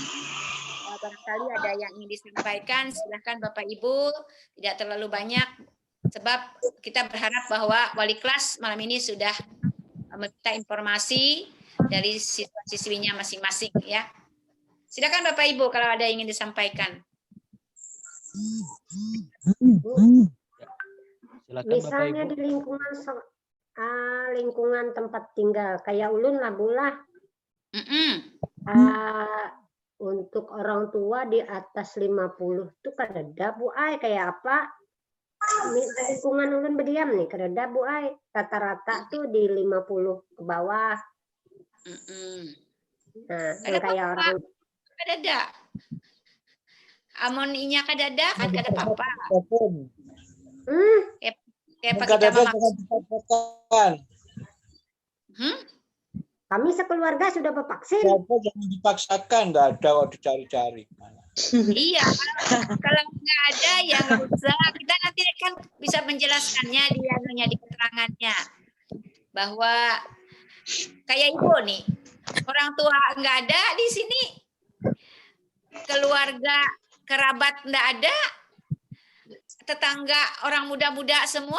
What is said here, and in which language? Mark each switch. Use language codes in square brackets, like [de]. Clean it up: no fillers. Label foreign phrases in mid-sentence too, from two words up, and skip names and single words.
[id] Barangkali ada yang ingin disampaikan, silahkan Bapak Ibu, tidak terlalu banyak, sebab kita berharap bahwa wali kelas malam ini sudah meminta informasi dari siswa-siswinya masing-masing ya. Silakan Bapak Ibu kalau ada yang ingin disampaikan. Silakan Bapak Misalnya Ibu. [bjn] di lingkungan tempat tinggal kayak ulun lah bulah. Untuk orang tua di atas 50 tuh kadada Bu Ai kayak apa? Lingkungan ulun berdiam nih kadada Bu Ai. [id] Rata-rata tuh di 50 ke bawah. Nah, yang kayak orang [bjn] kadada. Amoninya kadada kan kada apa-apa. [id] Kayak pakai [bjn] Kadada [id] nama jangan dipaksakan. kami sekeluarga sudah bervaksin. Kadada jangan dipaksakan, nggak ada kok dicari-cari. Iya, kalau nggak ada ya nggak usah. Kita nanti kan bisa menjelaskannya di keterangannya bahwa kayak Ibu nih, orang tua nggak ada di sini, keluarga kerabat nggak ada, tetangga orang muda-muda semua.